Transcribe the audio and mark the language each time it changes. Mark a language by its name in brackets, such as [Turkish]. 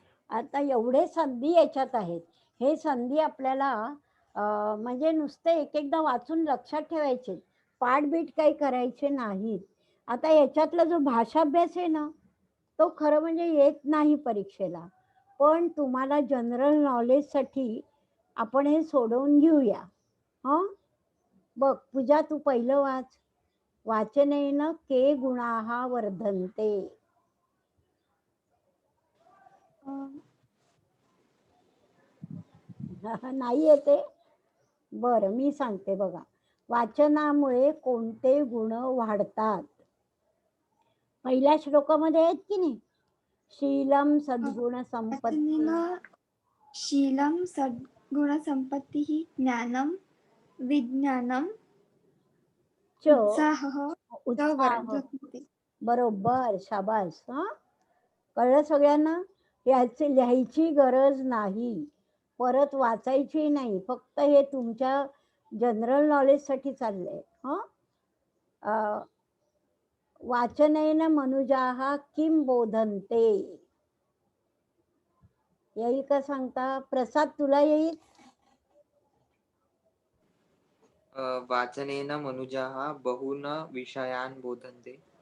[Marathi] आता एवढे संधी याच्यात आहेत. हे संधी आपल्याला म्हणजे नुसते एक एकदा वाचून लक्षात ठेवायचे, पाठबीट काही करायचे नाहीत. आता याच्यातला जो भाषाभ्यास आहे ना, तो खरं म्हणजे येत नाही परीक्षेला, पण तुम्हाला जनरल नॉलेजसाठी आपण हे सोडवून घेऊया. बघ पूजा, तू पहिलं वाच. [Sanskrit] वाचनेन के गुणाः वर्धन्ते. [Marathi] नाही येते. बरं, मी सांगते बघा. वाचनामुळे कोणते गुण वाढतात? पहिल्या श्लोकामध्ये आहेत की नाही, [Sanskrit] शीलम सद्गुण संपत्ती. वाचनेन शीलं सद्गुणसम्पत्तिः ज्ञानं विज्ञानं च उत्साहः च उत्साह. वर्धते. [Marathi] बरोबर, शाबास. कळलं सगळ्यांना. याची लिहायची गरज नाही, परत वाचायची नाही, फक्त हे तुमच्या जनरल नॉलेजसाठी चाललंय. [Sanskrit] वाचनेन मनुजाः किं बोधन्ते. [Marathi] येईल का सांगता? प्रसाद, तुला येईल? [Sanskrit] वाचनेन मनुजाः बहून् विषयान् बोधन्ते.